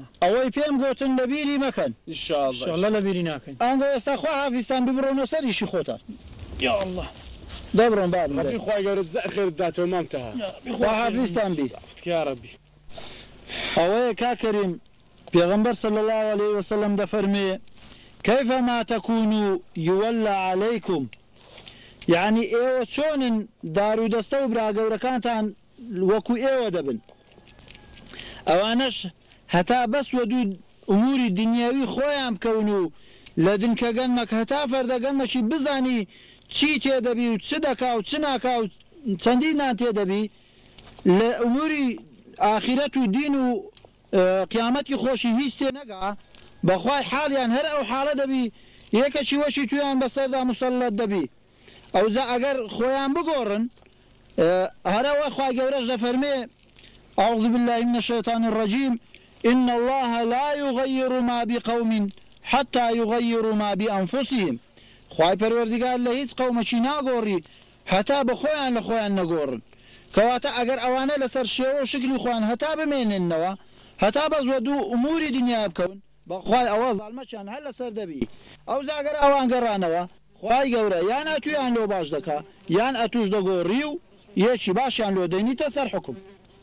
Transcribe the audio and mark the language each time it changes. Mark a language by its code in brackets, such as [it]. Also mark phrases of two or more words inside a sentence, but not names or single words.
[ckb] ئەوەی پێم گوتن لەبیری مەکەن ئینشاءالله لەبیری ناکەین ئەنگە ئێستا خوا حافیزتان ببڕۆنە سەریشی خۆتە [ar] یا الله [ckb] دەبڕۆن باب خی گەورە خێر داتەوە مامتەها خوا حافیزتان بی [ar] یا ربی [ckb] ئەوەیە کاکەریم پێغەمبەر [ar] صلى الله عليه وسلم [ckb] دەفەرمێ [ar] كيفما تكونوا يولى عليكم [ckb] يعني ئێوە چۆنن دار و دەستە و براگەورەکانتان وەکو ئێوە دەبن ئەوانەش هەتا بەس وە دوو ئوموری دنیاوی خۆیان بکەون و لە دنکەگەنمەک هەتا فەردەگەنمەشی بزانی چی تێدەبی و چ دەکا و چ ناکا و چەندی نان تێدەبی لە ئوموری ئاخرەت و دین و قیامەتی خۆشی هیچ تێ نەگا بەخوای حاڵیان هەر ئەو حاڵە دەبی یەکەچی وەشی تویان بەسەردا مسەلەت دەبی ئەوزە ئەگەر خۆیان بگۆڕن هەرەوە خوا گەورەش دەفەرمێ [ar] أعوذ بالله من الشيطان الرجيم إن الله لا يغير ما بقوم حتى يغيروا ما بأنفسهم [ckb] خواهی پەروەردگار لە هیچ قەومەکی ناگۆڕی هەتا بە خۆیان لە خۆیان نەگۆڕن کەواتە ئەگەر ئەوانە لەسەر شێوە و شکلی خۆیان هەتا بمێننەوە هەتا بەزوە دوو ئوموری دنیا بکەون بەخوای ئەوە زاڵمەچیان هەر لەسەر دەبی ئەو زاگەر ئەوان گەڕانەوە خوای گەورە یان ئەتویان لۆ باش دەکا یان ئەتوش دەگۆڕی و یەکی باشیان لۆ دەینیتە سەر حکم